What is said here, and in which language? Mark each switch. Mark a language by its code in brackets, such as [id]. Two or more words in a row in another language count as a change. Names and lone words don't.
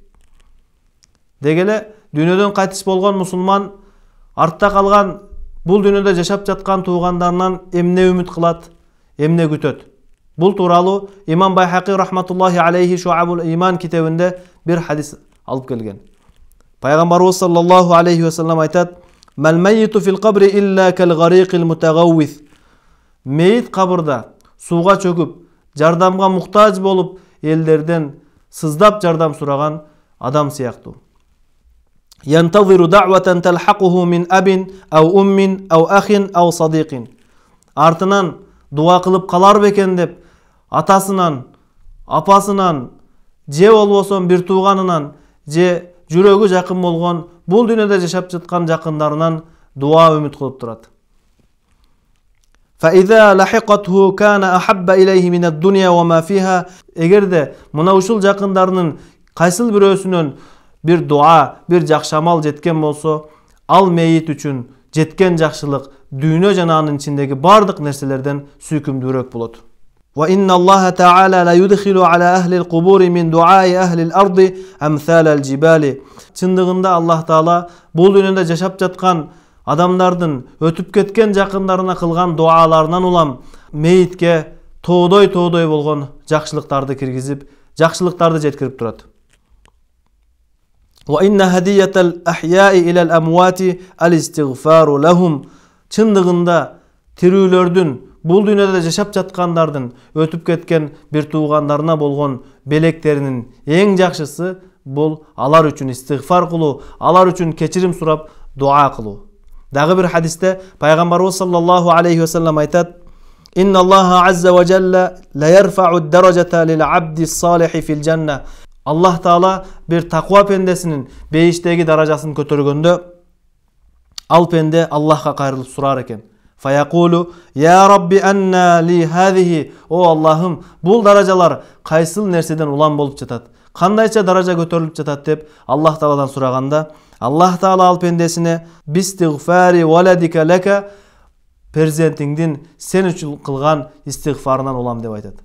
[ky] Дегеле дүйнөдөн кайтыш болгон мусулман артта калган бул дүйнөдө жашап жаткан туугандарынан эмне үмүт кылат, эмне күтөт? Бул тууралуу Имам Байхақи [ar] رحمة الله عليه [ky] Шуабул Иман китебинде бир хадис алып келген. [ar] Пайгамбарыбыз صلى الله عليه وسلم айтат: "ما الميت في القبر إلا كالغريق المتغوث." [ky] Мейит кабырда сууга чөгүп, жардамга муктаж болуп, элдерден сыздап жардам сураган адам сыяктуу. [ar] ينتظر دعوة تلحقه من أب أو أم أو أخ أو صديق. [ky] Артынан дуа кылып калар бекен деп атасынан, апасынан, же болбосо бир тууганынан, же жүрөгү жакын болгон бул дүйнөдө жашап жаткан жакындарынан дуа үмүт кылып турат. [ar] فإذا لحقته كان أحب إليه من الدنيا وما فيها. [ky] Эгерде мына ушул жакындарынын кайсыл бирөөсүнөн бир дуа, бир жакшы амал жеткен болсо, ал мейит үчүн жеткен жакшылык дүйнө жана анын ичиндеги бардык нерселерден сүйкүмдүүрөөк болот. [ar] وإن الله تعالى لا يدخل على أهل القبور من دعاء أهل الأرض أمثال الجبال. [ky] Чындыгында Аллах Таала бул дүйнөдө жашап жаткан адамдардын өтүп кеткен жакындарына кылган дуаларынан улам мейитке тоодой болгон жакшылыктарды киргизип, жакшылыктарды жеткирип турат. [ar] وإن هدية الأحياء إلى الأموات الاستغفار لهم. [ky] Чындыгында тирүүлөрдүн, бул дүйнөдө жашап жаткандардын өтүп кеткен бир туугандарына болгон белектеринин эң жакшысы бул алар үчүн истигфар кылуу, алар үчүн кечирим сурап дуа кылуу. Дагы бир хадисте пайгамбарыбыз [ar] صلى الله عليه وسلم айтат: "إن الله عز وجل ليرفع الدرجة للعبد الصالح في الجنة." [ky] Аллах Таала бир таква пендесинин бейиштеги даражасын көтөргөндө ал пенде Аллахка кайрылып сурар экен. [ar] فيقول: "يا رب أنى لي هذه." [ky] О Аллахым, бул даражалар кайсыл нерседен улам болуп жатат? Кандайча даража көтөрүлүп жатат деп Аллах Тааладан сураганда, Аллах Таала ал пендесине: [ar] "باستغفار ولدك لك." [ky] Перзентиңдин сен үчүн кылган истигфарынан улам деп айтат.